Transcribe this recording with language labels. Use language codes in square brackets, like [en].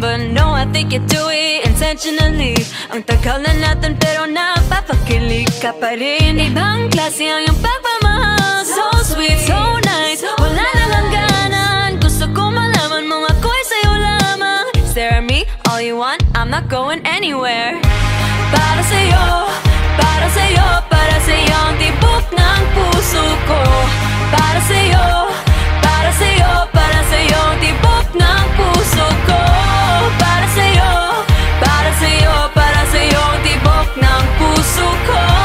[en] But no, I think you do it intentionally. [tl] Ang tagal na natin pero napapakilig ka pa rin. Ibang klase ang iyong pagmamahal. [en] So sweet, so nice, [tl] wala na hangganan. Gusto ko malaman mo ako'y sa'yo lamang. [en] Stare at me all you want, I'm not going anywhere. [tl] Para sa'yo, para sa'yo, para sa'yo, ang tibok ng puso ko. Para sa'yo, para sa'yo, para sa'yo, ang tibok ng puso ko. Para sa'yo, para sa'yo, para sa'yo, ang tibok ng puso ko.